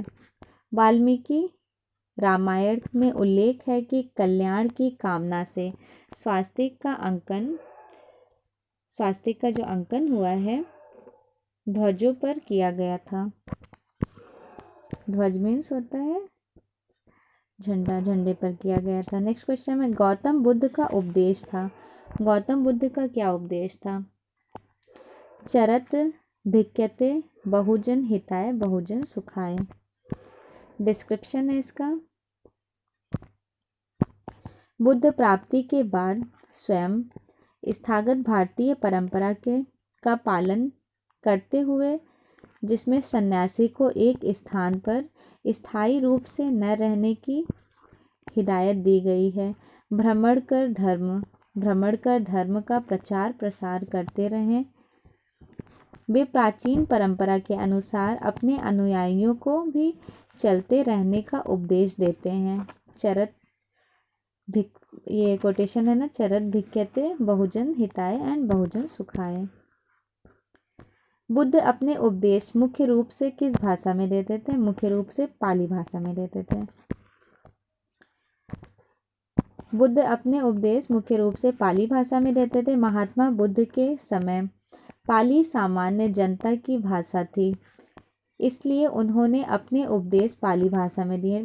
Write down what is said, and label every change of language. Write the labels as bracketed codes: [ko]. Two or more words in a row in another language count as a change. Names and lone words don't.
[hi] वाल्मीकि रामायण में उल्लेख है कि कल्याण की कामना से स्वास्तिक का जो अंकन हुआ है ध्वजों पर किया गया था। ध्वज मीन्स होता है झंडा, झंडे पर किया गया था। [en] next question [hi] में गौतम बुद्ध का उपदेश था। गौतम बुद्ध का क्या उपदेश था? [pi] चरत भिक्यते बहुजन हिताय बहुजन सुखाय। [hi] डिस्क्रिप्शन है इसका। बुद्ध प्राप्ति के बाद स्वयं स्थागत भारतीय परंपरा का पालन करते हुए, जिसमें सन्यासी को एक स्थान पर स्थायी रूप से न रहने की हिदायत दी गई है, भ्रमण कर धर्म का प्रचार प्रसार करते रहें। वे प्राचीन परंपरा के अनुसार अपने अनुयायियों को भी चलते रहने का उपदेश देते हैं। ये कोटेशन है ना, [pi] चरत भिक्यते बहुजन हिताय एंड बहुजन सुखाय। [hi] बुद्ध अपने उपदेश मुख्य रूप से किस भाषा में देते थे? मुख्य रूप से पाली भाषा में देते थे। बुद्ध अपने उपदेश मुख्य रूप से पाली भाषा में देते थे। महात्मा बुद्ध के समय पाली सामान्य जनता की भाषा थी, इसलिए उन्होंने अपने उपदेश पाली भाषा में दिए।